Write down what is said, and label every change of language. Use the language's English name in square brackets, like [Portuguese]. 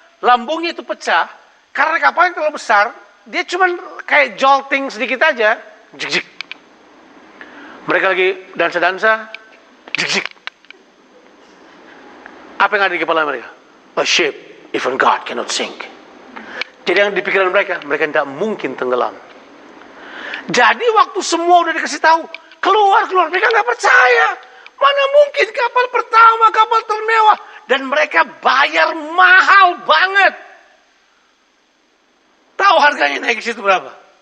[Indonesian] Lambungnya itu pecah, karena kapalnya terlalu besar, dia cuma kayak jolting sedikit aja, jik. Mereka lagi dansa, jik. Apa yang ada di kepala mereka? [English] A ship, even God cannot sink. [Indonesian] Jadi yang di pikiran mereka tidak mungkin tenggelam. Jadi waktu semua udah dikasih tahu, keluar, mereka nggak percaya. Mana mungkin kapal pertama, kapal termewah. Dan mereka bayar mahal banget. Tahu harganya naik ke situ berapa?